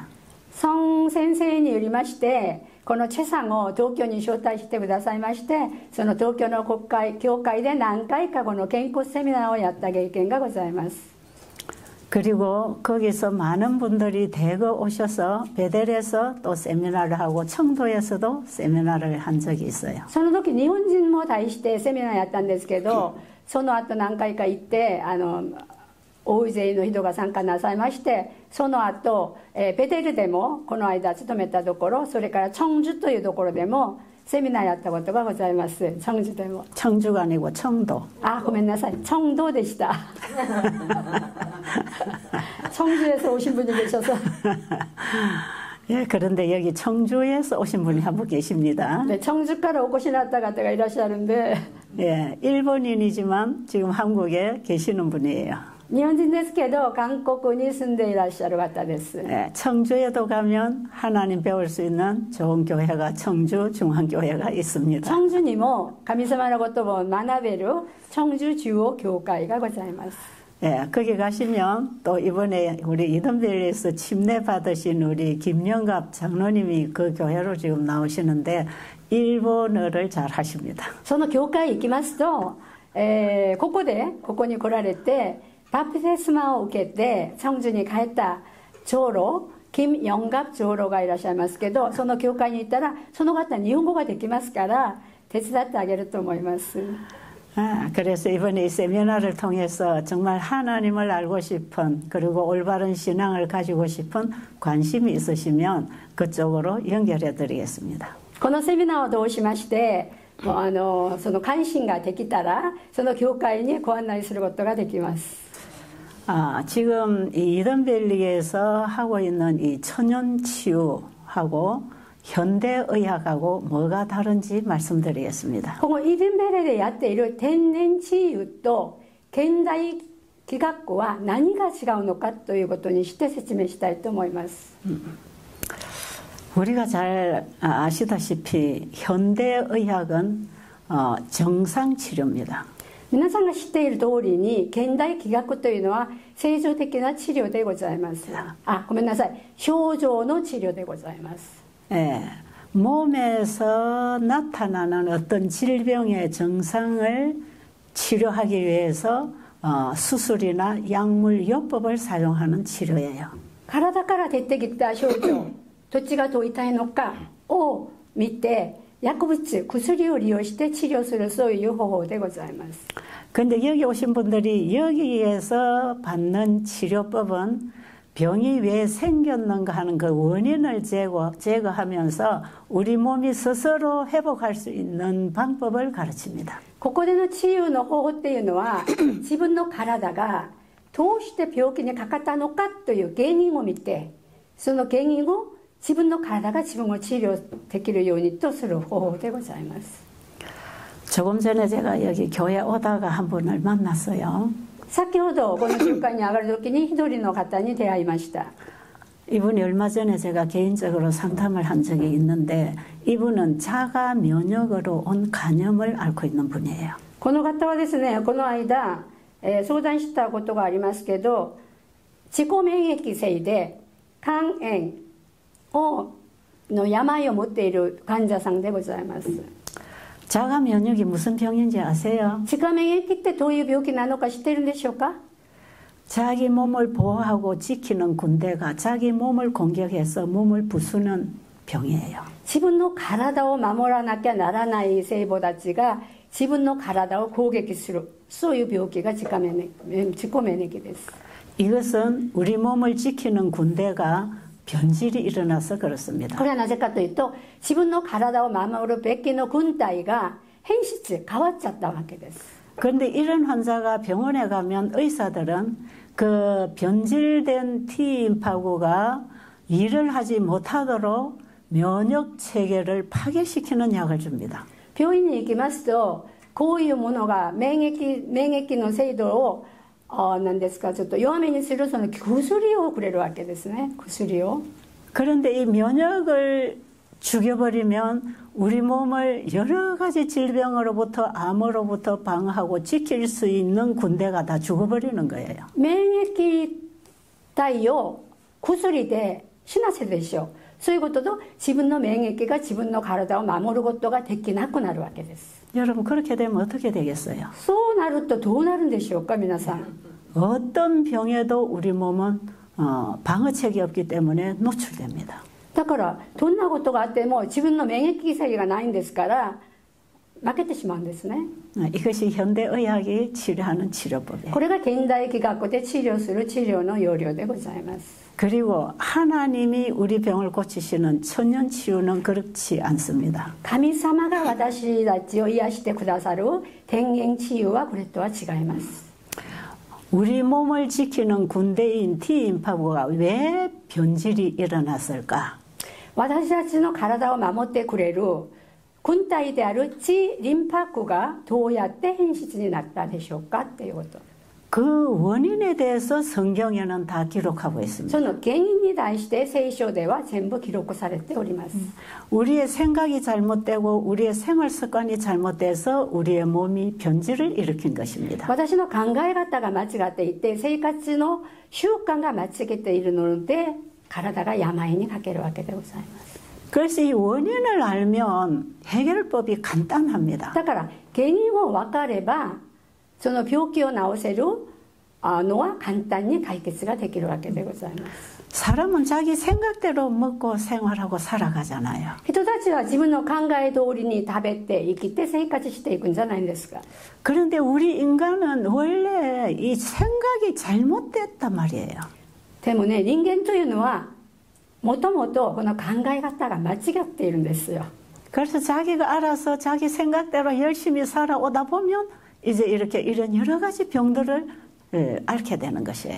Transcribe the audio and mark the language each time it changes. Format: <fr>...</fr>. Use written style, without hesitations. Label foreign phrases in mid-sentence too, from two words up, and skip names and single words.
<ja>孫先生によりまして、このチェさんを東京に招待してくださいまして、その東京の教会で何回かこの健康セミナーをやった経験がございます。</ja> <ko>그리고 거기서 많은 분들이 대거 오셔서 베델에서 또 세미나를 하고 청도에서도 세미나를 한 적이 있어요.</ko> <ja>その時日本人も対してセミナーやったんですけど、その後何回か行って大勢の人が参加なさいまして、その後ベテルでもこの間勤めたところ、それからチョンジュというところでもセミナーやったことがございます。チョンジュでも。</ja> <ko>청주가 아니고 청도.</ko> <ja>ごめんなさい、チョンドでした。</ja> <ko>청주에서 오신 분이 계셔서. 예, 그런데 여기 청주에서 오신 분이 한 분 계십니다. 네,</ko> <ja>청주からお越しになった方がいらっしゃるんで.</ja> <ko>예, 일본인이지만 지금 한국에 계시는 분이에요.</ko> <ja>日本人ですけど韓国に住んでいらっしゃる方です。</ja> <ko>예, 청주에도 가면 하나님 배울 수 있는 좋은 교회가 청주 중앙교회가 있습니다.</ko> <ja>청주にも神様の言葉を学べる청주中央教会がございます。</ja> <ko>예, 거기 가시면 또 이번에 우리 이든밸리에서 침례 받으신 우리 김영갑 장로님이 그 교회로 지금 나오시는데 일본어를 잘 하십니다.</ko> <ja>その教会行きますと、ここに来られてバプテスマを受けて청주に帰った長老金영갑長老がいらっしゃいますけど、その教会に行ったらその方日本語ができますから手伝ってあげると思います。</ja> <ko>그래서 이번에 이 세미나를 통해서 정말 하나님을 알고 싶은 그리고 올바른 신앙을 가지고 싶은 관심이 있으시면 그쪽으로 연결해 드리겠습니다.</ko> <ja>このセミナーを通しましてその関心ができたらその教会にご案内することができます。</ja> <ko>지금 이 이든밸리에서 하고 있는 이 천연치유하고 현대의학하고 뭐가 다른지 말씀드리겠습니다.</ko> <ja>このイデンベレでやっている天然治癒と現代気学校は何が違うのかということにして説明したいと思います。</ja> <ko>우리가 잘 아시다시피 현대의학은 정상치료입니다.</ko> <ja>皆さんが知っている通りに現代気学というのは正常的な治療でございます。ごめんなさい、症状の治療でございます。</ja> <ko>예, 몸에서 나타나는 어떤 질병의 증상을 치료하기 위해서 수술이나 약물 요법을 사용하는 치료예요.</ko> <ja>体から出てきた症状どっちがどう痛いのかを見て薬物、薬を利用して治療するそういう方法でございます。</ja> <ko>근데 여기 오신 분들이 여기에서 받는 치료법은 병이 왜 생겼는가 하는 그 원인을 제거하면서 우리 몸이 스스로 회복할 수 있는 방법을 가르칩니다.</ko> <ja>ここでの治癒の方法っていうのは自分の体がどうして病気にかかったのかという原因を見てその原因を自分の体が自分を治療できるようにとする方法でございます。</ja> <ko>조금 전에 제가 여기 교회 오다가 한 분을 만났어요.</ko> <ja>先ほどこの教会に上がる時に一人の方に出会いました。</ja> <ko>이분이 얼마 전에 제가 개인적으로 상담을 한 적이 있는데 이분은 자가 면역으로 온 간염을 앓고 있는 분이에요.</ko> <ja>この方はですね、この間、相談したことがありますけど、自己免疫性で肝炎の病を持っている患者さんでございます。</ja> <ko>자가 면역이 무슨 병인지 아세요?</ko> <ja>自己免疫ってどういう病気なのか知ってるんでしょうか？</ja> <ko>자기 몸을 보호하고 지키는 군대가 자기 몸을 공격해서 몸을 부수는 병이에요.</ko> <ja>自分の体を守らなきゃならない細胞たちが自分の体を攻撃するそういう病気が自己免疫です。</ja> <ko>이것은 우리 몸을 지키는 군대가 변질이 일어나서 그렇습니다.</ko> <ja>これはなぜかというと自分の体を守るべきの軍隊が変質変わっちゃったわけです。</ja> <ko>그런데 이런 환자가 병원에 가면 의사들은 그 변질된 T임파구가 일을 하지 못하도록 면역 체계를 파괴시키는 약을 줍니다.</ko> <ja>病院に行きますとこういうものが免疫の制度を何ですかちょっと弱めにするその薬をくれるわけですね。薬を。</ja> <ko>그런데 이 면역을 죽여버리면 우리 몸을 여러 가지 질병으로부터 암으로부터 방어하고 지킬 수 있는 군대가 다 죽어버리는 거예요.</ko> <ja>免疫体を薬で死なせるでしょう。そういうことと自分の免疫が自分の体を守ることができなくなるわけです。</ja> <ko>여러분 그렇게 되면 어떻게 되겠어요?</ko> <ja>そうなるとどうなるんでしょうか皆さん。</ja> <ko>어떤 병에도 우리 몸은 방어책이 없기 때문에 노출됩니다.</ko> <ja>だからどんなことがあっても自分の免疫制御がないんですから負けてしまうんですね。</ja> <ko>이것이 현대의학이 치료하는 치료법이에요.</ko> <ja>これが現代気学で治療する治療の要領でございます。</ja> <ko>그리고 하나님이 우리 병을 고치시는 천연치유는 그렇지 않습니다.</ko> <ja>神様が私たちを癒してくださる天然治癒はこれとは違います。</ja> <ko>우리 몸을 지키는 군대인 T임파구가 왜 변질이 일어났을까?</ko> <ja>私たちの体を守ってくれる軍隊であるTリンパ区がどうやって変質になったでしょうかっていうこと。</ja> <ko>그 원인에 대해서 성경에는 다 기록하고 있습니다.</ko> <ja>その原因に対して聖書では全部記録されております。</ja> <ko>우리의 생각이 잘못되고 우리의 생활 습관이 잘못돼서 우리의 몸이 변질을 일으킨 것입니다.</ko> <ja>私の考え方が間違っていて、生活の習慣が間違っているので、体が病にかけるわけでございます。</ja> <ko>그래서 이 원인을 알면 해결법이 간단합니다.</ko> <ja>だから原因を分かれば、その病気を治せるのは簡単に解決ができるわけでございます。</ja> <ko>사람은 자기 생각대로 먹고 생활하고 살아가잖아요.</ko> <ja>人たちは自分の考え通りに食べて生きて生活していくんじゃないんですか。</ja> <ko>그런데 우리 인간은 원래 이 생각이 잘못됐단 말이에요.</ko> <ja>でもね、人間というのはもともとこの考え方が間違っているんですよ。</ja> <ko>그래서 자기가 알아서 자기 생각대로 열심히 살아오다 보면 이제 이렇게 이런 여러 가지 병들을 앓게 되는 것이에요.</ko>